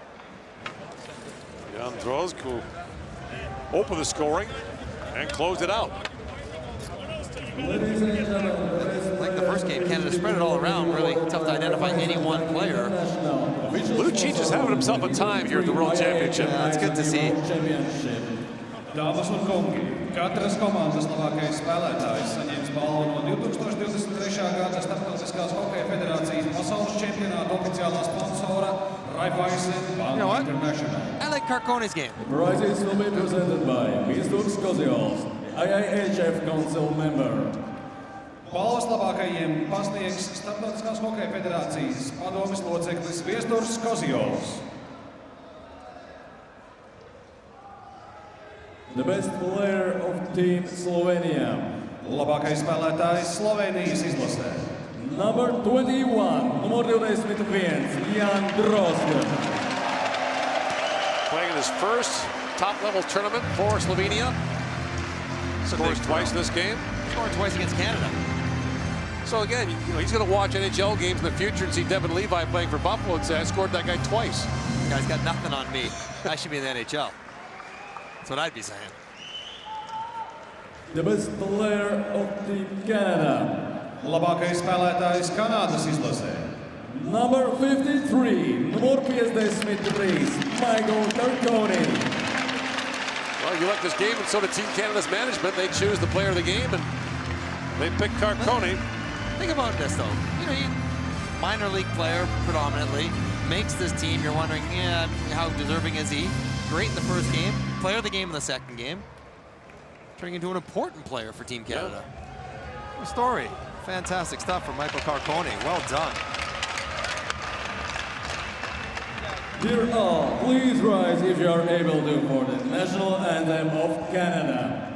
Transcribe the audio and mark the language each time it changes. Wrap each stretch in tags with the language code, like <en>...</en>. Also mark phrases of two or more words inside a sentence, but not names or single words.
<en>Jan Droz who opened the scoring and closed it out. Like the first game, Canada spread it all around. Really tough to identify any one player. Lucic is having himself a time here at the World Championship. Yeah, it's good to see.</en> <lv>Dāmas un kungi, katras komandas labākais spēlētājs saņems balvu no 2023. gada Starptautiskās hokeja federācijas pasaules čempionāta oficiālā sponsora Raiffeisen Bank International.</lv> <en>I like Carcone's game. The prizes will be presented by Mr. Skosios, IIHF Council member.</en> <lv>Balvas labākajiem pasniegs Starptautiskās hokeja federācijas padomes loceklis Viesturs Skosios.</lv> <en>The best player of Team Slovenia.</en> <lv>Labākais spēlētājs Slovenijas izlasē.</lv> <en>Number 21, numur 21, Jan Drozga. Playing in his first top-level tournament for Slovenia. Scores twice in this game. Scored twice against Canada. So again, he's going to watch NHL games in the future and see Devin Levi playing for Buffalo and say, I scored that guy twice. This guy's got nothing on me. I should be in the NHL. That's what I'd be saying. The best player of Team Canada.</en> <lv>Labākais spēlētājs Kanādas izlasē.</lv> <en>Number 53, numur 53, Michael Carcone. Well, you like this game, and so did Team Canada's management. They choose the player of the game, and they pick Carcone. Think about this, though. Minor league player predominantly, makes this team. You're wondering, yeah, how deserving is he? Great in the first game, player of the game in the second game, turning into an important player for Team Canada. What a story. Fantastic stuff from Michael Carcone. Well done. Dear all, please rise if you are able to for the national anthem of Canada.</en>